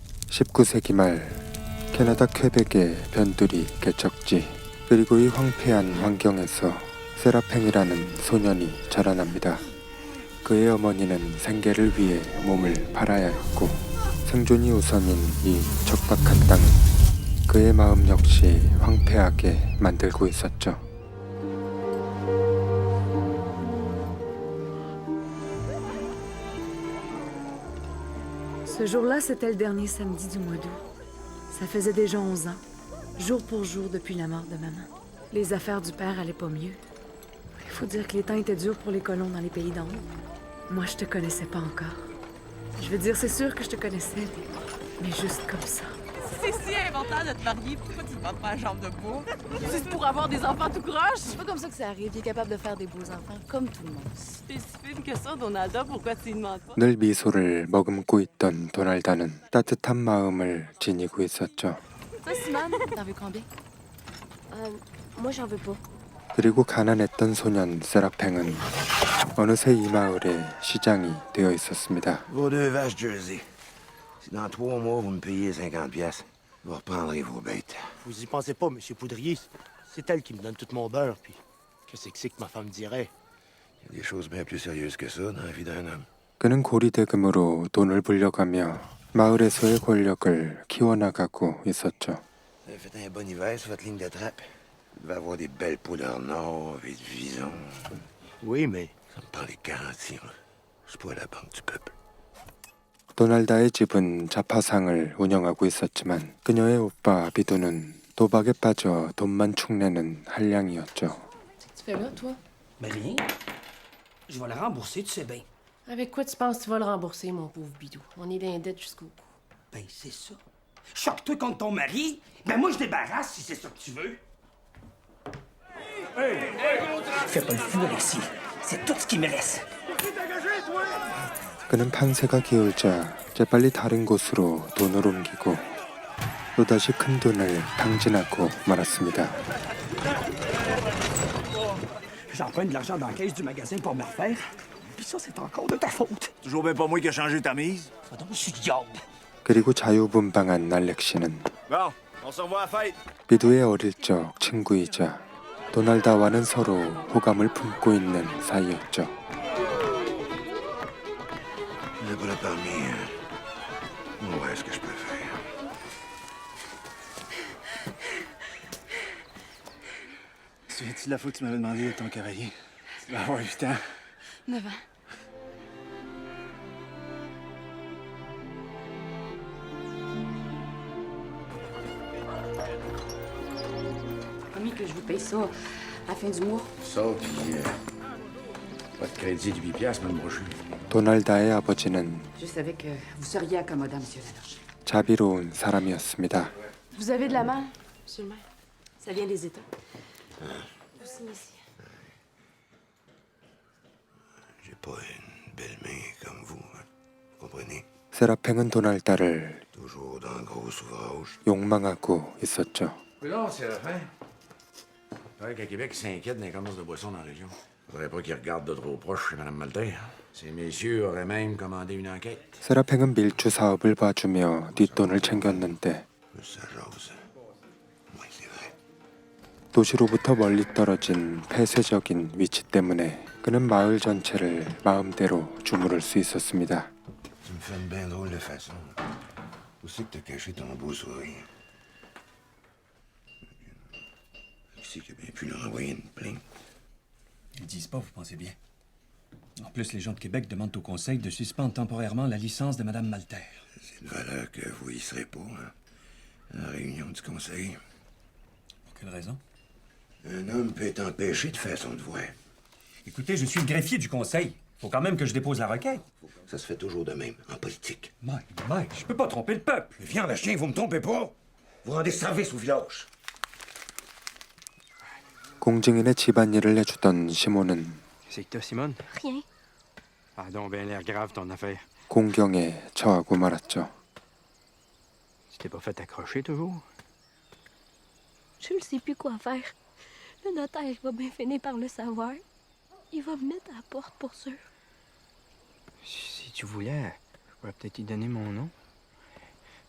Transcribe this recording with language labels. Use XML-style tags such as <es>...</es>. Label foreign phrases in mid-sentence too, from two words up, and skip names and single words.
<ko>19세기 말 캐나다 퀘벡의 변두리 개척지, 그리고 이 황폐한 환경에서 세라팽이라는 소년이 자라납니다. 그의 어머니는 생계를 위해 몸을 팔아야 했고 생존이 우선인 이 척박한 땅은 그의 마음 역시 황폐하게 만들고 있었죠.</ko> <fr>Ce jour-là, c'était le dernier samedi du mois d'août. Ça faisait déjà 11 ans, jour pour jour depuis la mort de maman. Les affaires du père allaient pas mieux. Il faut dire que les temps étaient durs pour les colons dans les pays d'en haut. Moi, je te connaissais pas encore. Je veux dire, c'est sûr que je te connaissais, mais juste comme ça. C'est si inventant de te marier, pourquoi tu te vends pas la jambe de bois? Juste pour avoir des enfants tout croche? C'est pas comme ça que ça arrive. Il est capable de faire des beaux enfants, comme tout le monde. T'es si fine que ça, Donalda, pourquoi tu ne demandes pas?</fr> <ko>늘 미소를 머금고 있던 도날다는 따뜻한 마음을 지니고 있었죠.</ko> <fr>Toi, Simone, t'en veux combien? Moi, j'en veux pas.</fr> <ko>그리고 가난했던 소년 세라팽은 어느새 이 마을의 시장이 되어 있었습니다.</ko> <fr>Vos deux vaches Jersey. Si dans 3 mois, vous me payez 50 piastres, vous reprendrez vos bêtes. Vous y pensez pas, Monsieur Poudrier. C'est elle qui me donne tout mon beurre, puis qu'est-ce que c'est que ma femme dirait? Il y a des choses bien plus sérieuses que ça dans la vie d'un homme.</fr> <ko>그는 고리대금으로 돈을 불려가며 마을에서의 권력을 키워나가고 있었죠.</ko> <fr>Vous avez fait un bon hiver sur votre ligne de trappe. Vous devez avoir des belles poules en or et du vison. Oui, mais Ça me prend les garanties, moi. Je suis pas à la banque du peuple.</fr> <ko>도날다의 집은 자파상을 운영하고 있었지만 그녀의 오빠 비두는 도박에 빠져 돈만 축내는 한량이었죠.</ko> <fr>Qu'est-ce que tu fais là, toi? Mais rien. Je vais la rembourser, tu sais bien. Avec quoi tu penses que tu vas le rembourser, mon pauvre bidou? On est dans les dettes jusqu'au cou. Ben, c'est ça. Choque-toi contre ton mari. Ben, moi, je débarrasse si c'est ça que tu veux. Fais pas le fou, Alexis. C'est tout ce qui me reste.</fr> <ko>그는 판세가 기울자 재빨리 다른 곳으로 돈을 옮기고 또다시 큰 돈을 탕진하고 말았습니다.</ko> <fr>J'emprunte de l'argent dans la caisse du magasin pour me refaire. Puis ça, c'est encore de ta faute. Toujours bien pas moi qui a changé ta mise. Va donc, je suis diable.</fr> <ko>그리고 자유분방한 알렉시는</ko> <fr>Bon, on se revoit à la fête.</fr> <ko>비두의 어릴 적 친구이자 도날다와는 서로 호감을 품고 있는 사이였죠.</ko> <fr>Je pas là parmi. On va voir ce que je peux faire. C'est de la faute que tu m'avais demandé de ton cavalier. Tu vas avoir 8 ans. 9 ans. Promis que je vous paye ça à la fin du mois. Ça, puis pas de crédit de 8 piastres, même brochu.</fr> <ko>도날다의 아버지는</ko> <fr>Je savais que vous seriez accommodant, Monsieur Laloche.</fr> <ko>자비로운 사람이었습니다.</ko> <fr>Vous avez de la malle, monsieur le maire? Ça vient des États. Vous signez ici. J'ai pas une belle main comme vous, hein. Vous comprenez?</fr> <ko>세라팽은 도날다를</ko> <fr>Toujours dans le gros ouvrage.</fr> <ko>욕망하고 있었죠.</ko> <fr>Non, c'est la fin. C'est vrai qu'à Québec, ils s'inquiètent des commerces de boissons dans la région. Faudrait pas qu'ils regardent de trop proche chez Mme Maltais. Ces messieurs auraient même commandé une enquête.</fr> <ko>세라팽은 밀주 사업을 봐주며 뒷돈을 챙겼는데</ko> <fr>Ça jase. Oui, c'est vrai.</fr> <ko>도시로부터 멀리 떨어진 폐쇄적인 위치 때문에 그는 마을 전체를 마음대로 주무를 수 있었습니다.</ko> <fr>Tu me fais une bien drôle de façon. Où c'est que t'as caché ton beau sourire? Qui c'est qui a bien pu leur envoyer une plainte? Ils disent pas, vous pensez bien. En plus, les gens de Québec demandent au Conseil de suspendre temporairement la licence de Mme Malter. C'est de valeur que vous y serez pas, hein? À la réunion du Conseil. Pour quelle raison? Un homme peut être empêché de faire son devoir. Écoutez, je suis le greffier du Conseil. Faut quand même que je dépose la requête. Ça se fait toujours de même, en politique. Mike, je peux pas tromper le peuple. Viens, la chien, vous me trompez pas! Vous rendez service au village.</fr> <ko>공증인의 집안일을 해주던 시몬은</ko> <fr>c'est que t'as, Simone? Rien. Ah, donc ben l'air grave, ton affaire.</fr> <ko>공경에 처하고 말았죠.</ko> <fr>Tu t'es pas fait accrocher toujours? Je ne sais plus quoi faire. Le notaire va bien finir par le savoir. Il va me mettre à la porte pour sûr. Si tu voulais, je pourrais peut-être y donner mon nom.</fr>